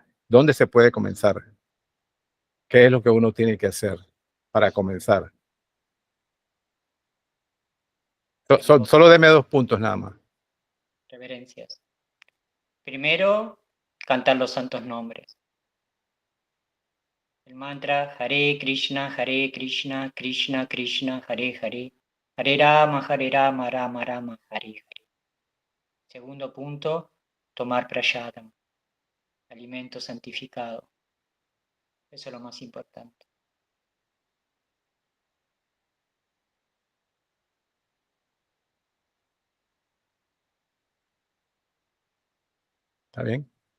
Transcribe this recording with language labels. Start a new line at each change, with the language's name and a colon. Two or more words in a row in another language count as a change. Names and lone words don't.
Spanish: ¿Dónde se puede comenzar? ¿Qué es lo que uno tiene que hacer para comenzar? Solo deme 2 puntos nada más. Reverencias. Primero, cantar los santos nombres. El mantra
Sanskrit: हरे कृष्ण, कृष्ण कृष्ण, हरे हरे, हरे राम, राम राम, हरे हरे.
Spanish: Segundo punto, tomar prashadam, alimento santificado. Eso es lo más importante. ¿Está bien?